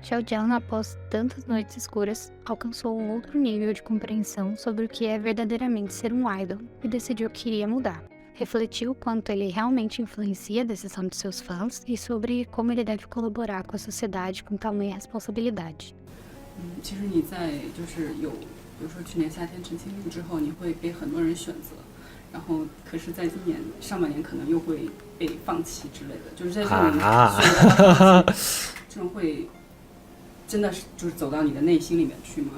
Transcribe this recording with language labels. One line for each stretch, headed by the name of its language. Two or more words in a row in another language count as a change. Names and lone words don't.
Portuguese: Xiaojian, após tantas noites escuras, alcançou um outro nível de compreensão sobre o que é verdadeiramente ser um idol e decidiu que iria mudar. Refletiu quanto ele realmente influencia a decisão de seus fãs e sobre como ele deve colaborar com a sociedade com tamanha responsabilidade.
Chinese: 其实你在就是有，比如说去年夏天陈情令之后，你会被很多人选择，然后可是在今年上半年可能又会被放弃之类的，就是在这种选择放弃，这种会真的是就是走到你的内心里面去吗？